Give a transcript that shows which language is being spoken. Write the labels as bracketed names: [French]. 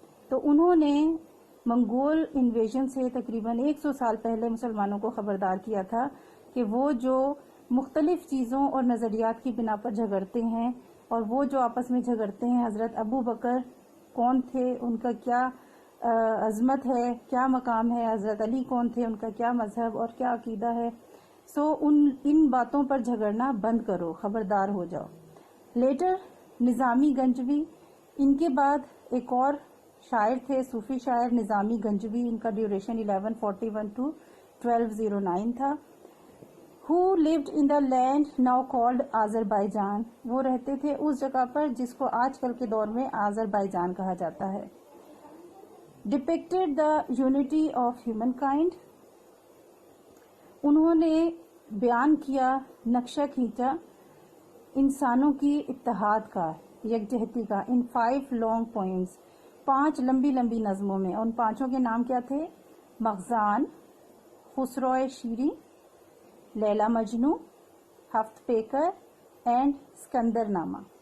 [Urdu] تو انہوں نے منگول انویژن سے تقریباً 100 سال پہلے مسلمانوں کو خبردار کیا تھا کہ وہ جو مختلف چیزوں اور نظریات کی بنا پر جھگڑتے ہیں، اور وہ جو آپس میں جھگڑتے ہیں، حضرت ابو بکر کون تھے، ان کا کیا عظمت ہے، کیا مقام ہے، حضرت علی کون تھے، ان کا کیا مذہب اور کیا عقیدہ ہے، ان باتوں پر جھگڑنا بند کرو، خبردار ہو جاؤ. لیٹر نظامی گنجوی، ان کے بعد ایک اور شاعر تھے، صوفی شاعر نظامی گنجوی، ان کا ڈیوریشن 1141 to 1209 تھا. [English] who lived in the land now called Azerbaijan. [Urdu] وہ رہتے تھے اس جگہ پر جس کو آج کل کے دور میں آذربائیجان کہا جاتا ہے. [English] depicted the unity of humankind. [Urdu] انہوں نے بیان کیا، نقشہ کھینچا انسانوں کی اتحاد کا، یکجہتی کا، [English] in 5 long poems، [Urdu] 5 لمبی لمبی نظموں میں. ان 5 کے نام کیا تھے؟ مخزان، خسرو شیریں، لیلا مجنو، ہفت پیکر اینڈ سکندر نامہ.